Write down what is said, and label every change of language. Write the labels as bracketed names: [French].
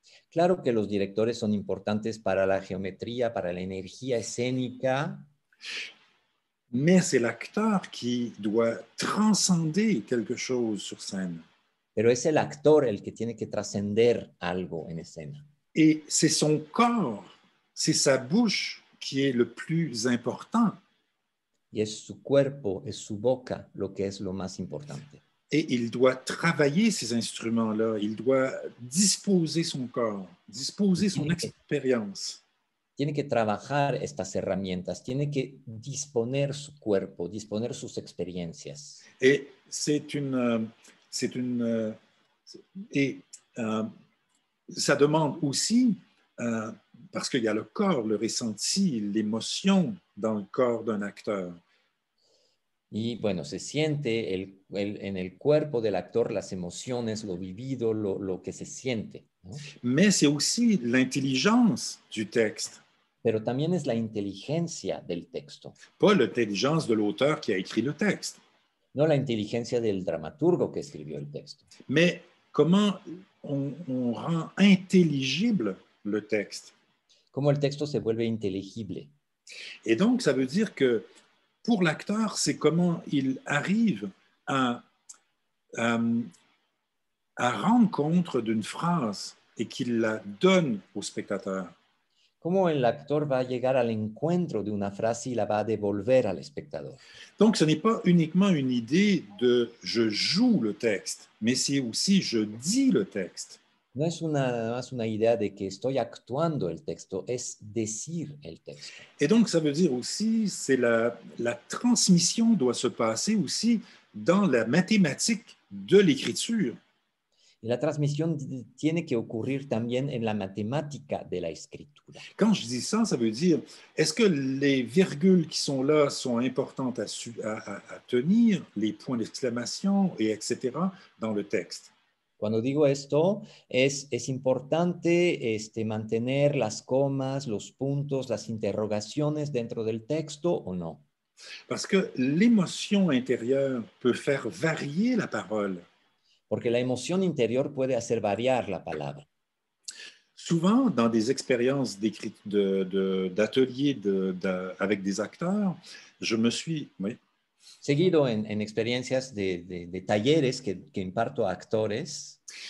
[Spanish] Claro que los directores son importantes para la geometría, para la energía escénica. [French] Mais c'est l'acteur qui doit transcender quelque chose sur scène. [Spanish] Pero es el actor el que tiene que trascender algo en escena. [French] Et c'est son corps, c'est sa bouche qui est le plus important. [Spanish] Y es su cuerpo, es su boca lo que es lo más importante. [French] Et il doit travailler ces instruments-là, il doit disposer son corps, disposer son expérience. [Spanish] Tiene que trabajar estas herramientas, tiene que disponer su cuerpo, disponer sus experiencias. [French] Et ça demande aussi, parce qu'il y a le corps, le ressenti, l'émotion dans le corps d'un acteur. [Spanish] Y bueno, se siente en el cuerpo del actor las emociones, lo vivido, lo que se siente, ¿no? [French] Mais c'est aussi l'intelligence du texte. [Spanish] Pero también es la inteligencia del texto. [French] Pas l'intelligence de l'auteur qui a écrit le texte. [Spanish] No la inteligencia del dramaturgo que escribió el texto. [French] Mais comment on rend intelligible le texte? [Spanish] Cómo el texto se vuelve inteligible. [French] Et donc, ça veut dire que pour l'acteur, c'est comment il arrive à rendre compte d'une phrase et qu'il la donne au spectateur. [Spanish] Cómo el actor va a llegar al encuentro de una frase y la va a devolver al espectador. [French] Donc, ce n'est pas uniquement une idée de « je joue le texte », mais c'est aussi « je dis le texte ». [Spanish] No es nada más una idea de que estoy actuando el texto, es decir el texto. [French] Et donc, ça veut dire aussi, c'est la transmission doit se passer aussi dans la mathématique de l'écriture. [Spanish] Y la transmisión tiene que ocurrir también en la matemática de la escritura. [French] Quand je dis ça, ça veut dire, est-ce que les virgules qui sont là sont importantes à tenir, les points d'exclamation, et etc., dans le texte? [Spanish] Cuando digo esto, es importante mantener las comas, los puntos, las interrogaciones dentro del texto o no. [French] Parce que l'émotion intérieure peut faire varier la parole. [Spanish] Porque la emoción interior puede hacer variar la palabra. [French] Souvent, dans des expériences d'ateliers avec des acteurs, je me suis... Oui. [Spanish] Seguido en experiencias de talleres que imparto a actores,